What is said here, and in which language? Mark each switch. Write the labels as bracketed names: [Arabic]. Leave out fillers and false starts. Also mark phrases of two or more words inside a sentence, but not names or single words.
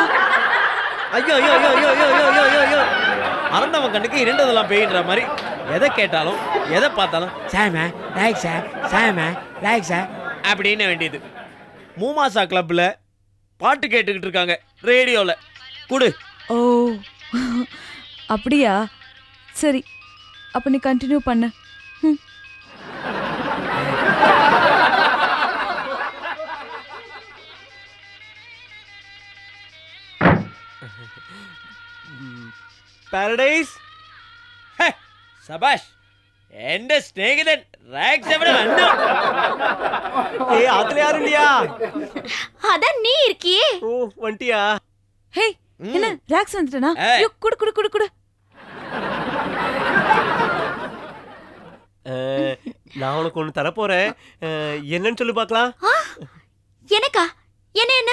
[Tamil] ஐயோ ஐயோ ஐயோ ஐயோ ஐயோ ஐயோ ஐயோ ஐயோ, அரண்டவன் கண்ணுக்கு இரண்டதெல்லாம் பேயின்ற மாதிரி எதை கேட்டாலும் எதை பார்த்தாலும் சாம ராக்ஸா சாம ராக்ஸா அப்படின்னு வேண்டியது. மூமாசா கிளப்ல பாட்டு கேட்டுக்கிட்டு இருக்காங்க ரேடியோல. குடு. ஓ அப்படியா? சரி, அப்ப நீ கண்டினியூ பண்ணு. [Malayalam] പാരഡൈസ്. സബാഷ്, എന്റെ സ്നേഹിതൻ റാക്സ് എവിടെ വന്നു? ഏയ് അതിലെ ആരുല്ലയാ? [Tamil] அதான் நீ இருக்கியே. ஓ வண்டியா? ஹேய், என்ன ராக்ஸ் வந்துட்டனா? யோ குடு குடு குடு குடு. நான் உனக்கு ஒன்று தரப்போறேன், என்னன்னு சொல்லி பார்க்கலாம். எனக்கா? என்ன என்ன?